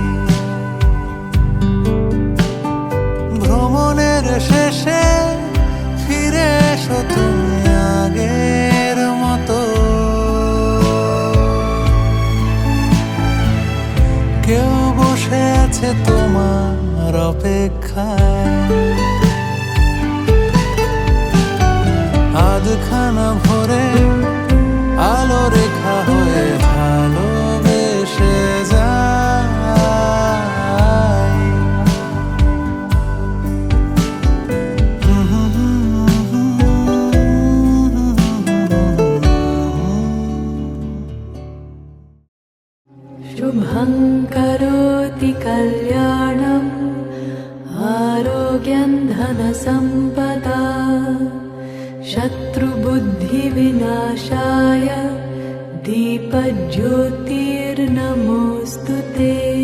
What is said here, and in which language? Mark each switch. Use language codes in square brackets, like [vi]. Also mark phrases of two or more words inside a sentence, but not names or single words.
[bn] ভ্রমণের শেষে ফিরে এসো তুমি আগের মতো, কেউ বসে আছে তোমার অপেক্ষায়। আধখানা ভরে আলো রেখা হয়ে ভালোবেসে যায়। [sa] शुभं करोति कल्याणम् आरोग्यं धनसम्पदा शत्रुबुद्धिविनाशाय दीपज्योतिर्नमोऽस्तु ते।